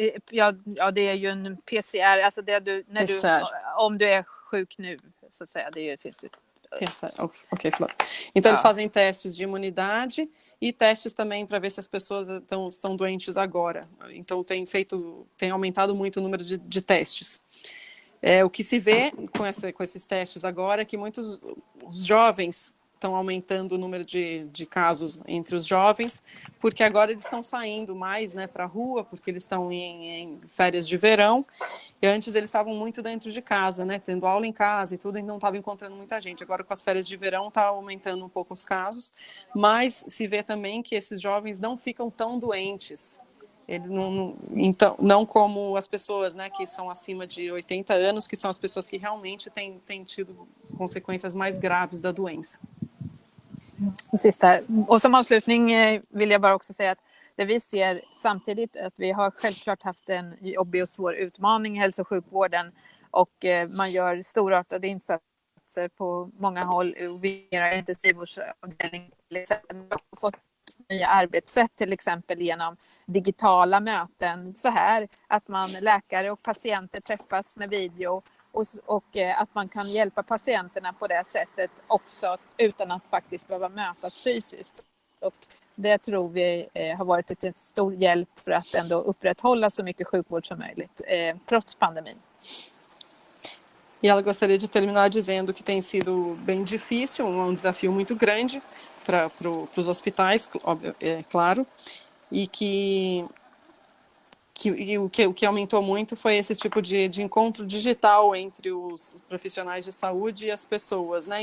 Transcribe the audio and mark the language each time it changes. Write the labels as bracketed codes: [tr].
[sv] Ja, det är ju en PCR, alltså det du, när PCR. Om du är sjuk nu, så att säga, det finns ju. PCR. Ok, förlåt. [pt] Então eles fazem testes de imunidade e testes também para ver se as pessoas estão doentes agora. Então tem aumentado muito o número de testes. O que se vê com esses testes agora é que muitos os jovens estão aumentando o número de casos entre os jovens, porque agora eles estão saindo mais, né, para a rua, porque eles estão em férias de verão, e antes eles estavam muito dentro de casa, né, tendo aula em casa e tudo, e não estavam encontrando muita gente. Agora, com as férias de verão, está aumentando um pouco os casos, mas se vê também que esses jovens não ficam tão doentes. Então, não como as pessoas, né, que são acima de 80 anos, que são as pessoas que realmente têm tido consequências mais graves da doença. [sv] Sista. Och som avslutning vill jag bara också säga att det vi ser samtidigt att vi har självklart haft en jobbig och svår utmaning i hälso- och sjukvården, och man gör storartade insatser på många håll. Vi har intensivvårdsavdelning, vi har fått nya arbetssätt, till exempel genom digitala möten, så här att läkare och patienter träffas med video, och att man kan hjälpa patienterna på det sättet också utan att faktiskt behöva mötas fysiskt. Och det tror vi har varit en stor hjälp för att ändå upprätthålla så mycket sjukvård som möjligt trots pandemin. [pt] E ela gostaria de terminar dizendo que tem sido bem difícil, desafio muito grande para os hospitais, claro, e que o que aumentou muito foi esse tipo de encontro digital entre os profissionais de saúde e as pessoas, né?